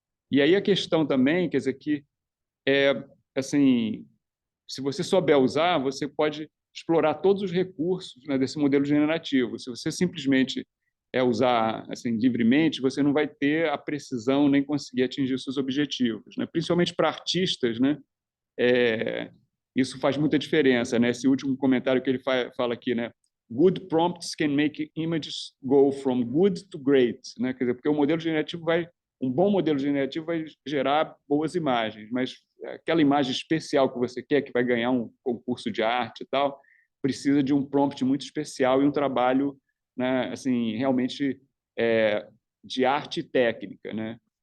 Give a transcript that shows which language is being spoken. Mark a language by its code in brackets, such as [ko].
[pt] E aí a questão também, quer dizer, que assim, se você souber usar, você pode explorar todos os recursos, né, desse modelo generativo. Se você simplesmente usar assim livremente, você não vai ter a precisão nem conseguir atingir os seus objetivos, né? Principalmente para artistas, né? Isso faz muita diferença, né? Esse último comentário que ele fala aqui, né? [en] Good prompts can make images go from good to great, né? [pt] Quer dizer, porque um bom modelo generativo vai gerar boas imagens, mas aquela imagem especial que você quer, que vai ganhar um concurso de arte e tal, precisa de um prompt muito especial e um trabalho, né, assim, realmente de arte técnica, né?